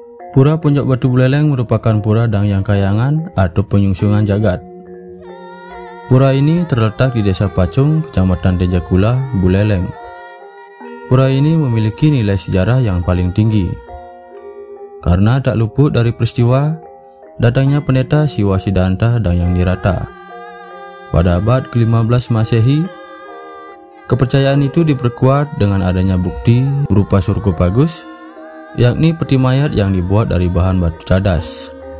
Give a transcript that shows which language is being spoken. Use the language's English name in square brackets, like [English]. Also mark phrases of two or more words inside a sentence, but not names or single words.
[Indonesian] Pura Puncak Batu Buleleng merupakan pura Dangyang Kayangan atau penyungsungan jagat. Pura ini terletak di Desa Pacung, Kecamatan Tejakula, Buleleng. Pura ini memiliki nilai sejarah yang paling tinggi, karena tak luput dari peristiwa datangnya pendeta Siwa Siddhanta Dangyang Nirata. Pada abad ke-15 Masehi, kepercayaan itu diperkuat dengan adanya bukti berupa sarkofagus, yakni peti mayat yang dibuat dari bahan batu cadas.